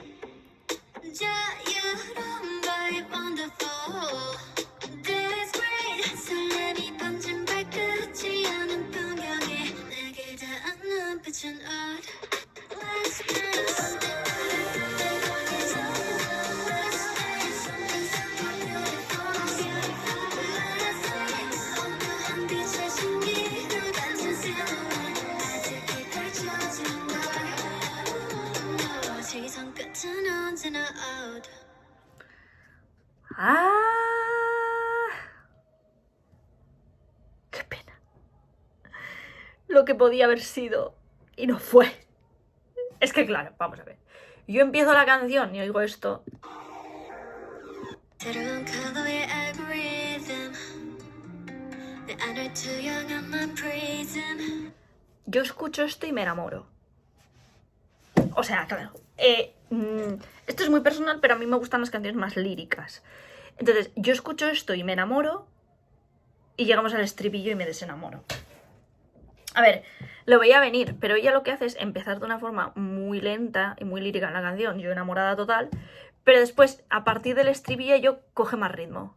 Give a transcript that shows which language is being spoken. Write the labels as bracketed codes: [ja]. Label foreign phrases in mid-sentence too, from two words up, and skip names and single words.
[en] 자유로운 vibe wonderful That's great [ko] 설렘이 번진 발끝이 않은 풍경에 내게 닿은 눈빛은 [en] odd Let's make something out of nothing. Let's make something super beautiful. Let's make [ko] 오묘한 빛의 신기루 같은 silhouette 아득히 펼쳐지는 걸 너 시선 끝은 언제나 out. [es] ¡Ah! ¡Qué pena! Lo que podía haber sido y no fue. Es que claro, vamos a ver. Yo empiezo la canción y oigo esto. [ko] 새로운 컬러의 algorithm 내 안을 투영한 prism [es] Yo escucho esto y me enamoro. O sea, claro. Esto es muy personal, pero a mí me gustan las canciones más líricas. Entonces, yo escucho esto y me enamoro. Y llegamos al estribillo y me desenamoro. A ver, lo veía venir, pero ella lo que hace es empezar de una forma muy lenta y muy lírica en la canción, yo enamorada total, pero después, a partir del estribillo, coge más ritmo.